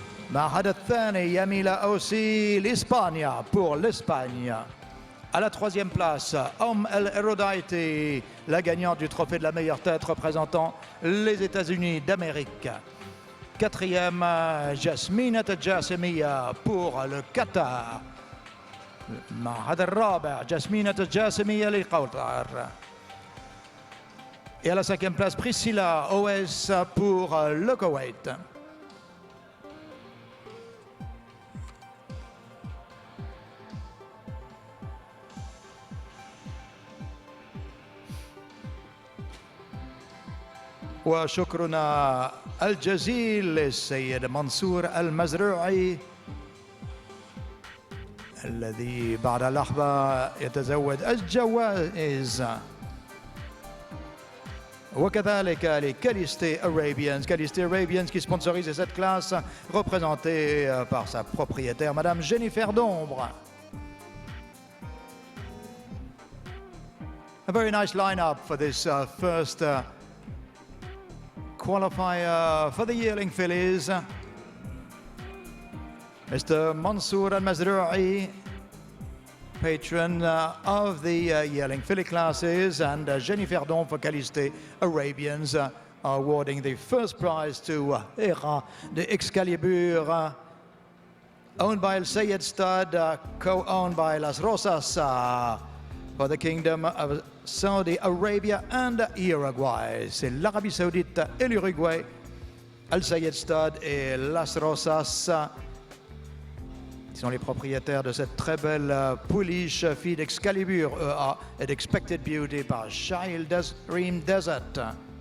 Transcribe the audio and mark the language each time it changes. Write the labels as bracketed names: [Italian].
[French] Mahad Al-Thani, Yamila aussi, l'Espagne, pour l'Espagne. À la troisième place, الإيرودايتي, la gagnante du trophée de la meilleure tête représentant les États-Unis d'Amérique. Quatrième, Jasmine الجاسمية pour le Qatar. [Arabic] هذا الرابع جاسمين الجاسمية للقطر. [French] Et à la cinquième place, Priscilla OS pour le Koweït. [Arabic] وشكرنا الجزيل للسيد منصور المزروعي الذي بعد لحظة يتزود الجوائز وكذلك لكاليستي Arabians. [French] Caliste Arabians qui sponsorise cette classe représentée par sa propriétaire Madame Jennifer Dombre. [English] A very nice lineup for this first qualifier for the yearling fillies. Mr. Mansour Al-Mazrou'i, patron of the yearling filly classes, and Jennifer Don for Caliste Arabians awarding the first prize to Era de Excalibur, owned by El Sayed Stud, co-owned by Las Rosas for the Kingdom of Saudi Arabia and Uruguay. [French] C'est l'Arabie Saoudite et l'Uruguay, El Sayed Stud et Las Rosas qui sont les propriétaires de cette très belle pouliche fille d'Excalibur EA et d'Expected Beauty par Child Dream Desert.